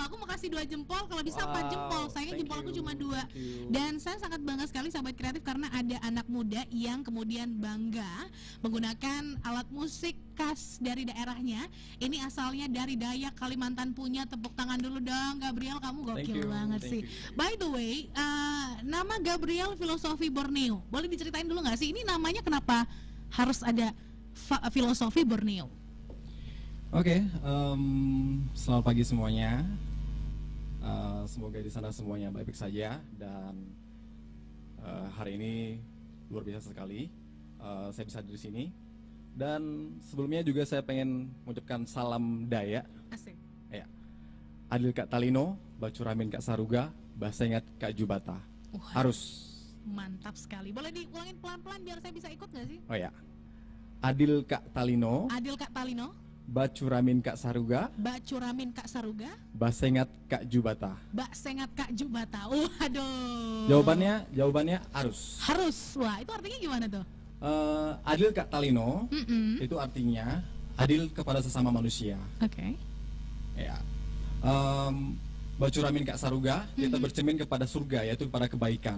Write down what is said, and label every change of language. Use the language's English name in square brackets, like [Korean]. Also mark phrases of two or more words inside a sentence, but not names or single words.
[Indonesian] Aku mau kasih 2 jempol, kalau bisa 4 jempol. Sayangnya jempolku cuma 2. Dan saya sangat bangga sekali sahabat kreatif karena ada anak muda yang kemudian bangga menggunakan alat musik khas dari daerahnya. Ini asalnya dari Dayak Kalimantan punya. Tepuk tangan dulu dong Gabriel, kamu gokil banget sih. [English] By the way, [Indonesian] nama Gabriel Filosofi Borneo. Boleh diceritain dulu nggak sih ini namanya kenapa harus ada Filosofi Borneo? Oke, selamat pagi semuanya. Semoga di sana semuanya baik-baik saja dan hari ini luar biasa sekali saya bisa di sini. Dan sebelumnya juga saya pengen mengucapkan salam Dayak. Asik. Ya. [Kendayan] Adil Kak Talino, Bacuramin Kak Saruga, Basengat Kak Jubata. [Indonesian] Harus. Mantap sekali. Boleh diulangin pelan-pelan biar saya bisa ikut nggak sih? Oh ya. [Kendayan] Adil Kak Talino. Adil Kak Talino. Bacuramin Kak Saruga. Bacuramin Kak Saruga. Basengat Kak Jubata. Basengat Kak Jubata. [Indonesian] Waduh. Jawabannya harus. Harus. Wah, itu artinya gimana tuh? [Kendayan] Adil Kak Talino [Indonesian] itu artinya adil kepada sesama manusia. Oke. Ya. [Kendayan] Bacuramin Kak Saruga [Indonesian] kita bercermin kepada surga yaitu kepada kebaikan.